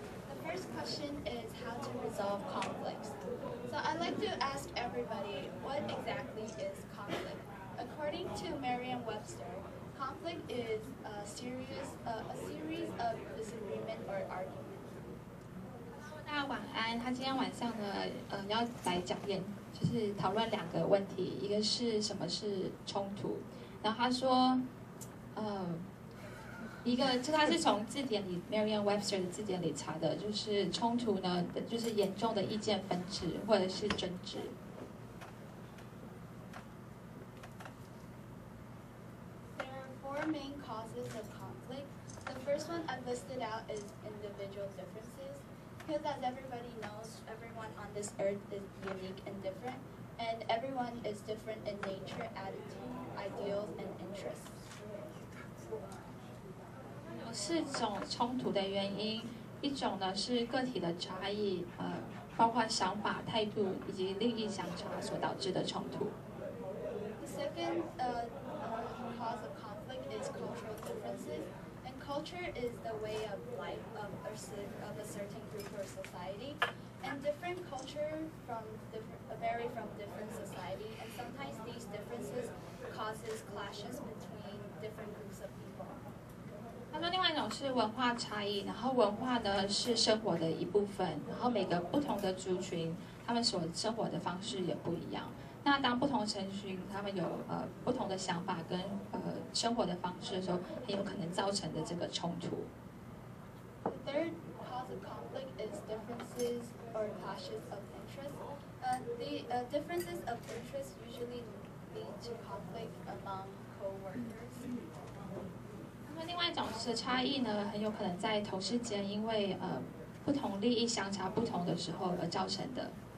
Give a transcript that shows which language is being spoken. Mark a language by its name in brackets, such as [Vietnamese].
[English] The first question is how to resolve conflicts. So I'd like to ask everybody, what exactly is conflict? According to Merriam-Webster, conflict is a series of disagreement or argument. [Chinese] 大家晚安。他今天晚上呢，要来讲演，就是讨论2个问题，一个是什么是冲突，然后他说，一个就他是从字典里 Merriam-Webster 的字典里查的，就是冲突呢，就是严重的意见分歧或者是争执。 [English] There are 4 main causes of conflict. The first one I've listed out is individual differences. Because as everybody knows, everyone on this earth is unique and different, and everyone is different in nature, attitude, ideals, and interests. [Chinese] 有4种冲突的原因，一种呢是个体的差异，包括想法、态度以及利益相差所导致的冲突。 [English] The second cause of conflict is cultural differences, and culture is the way of life of a certain group or society, and different culture vary from different society, and sometimes these differences causes clashes between different groups of people. [Chinese] 他说，另外一种是文化差异，然后文化呢是生活的一部分，然后每个不同的族群，他们所生活的方式也不一样。那当不同族群他们有不同的想法跟生活的方式的时候，很有可能造成的这个冲突。 [English] The third cause of conflict is differences or clashes of interest. The differences of interest usually lead to conflict among co-workers. [Chinese] 那另外一种是差异呢，很有可能在同事间因为不同利益相差不同的时候而造成的。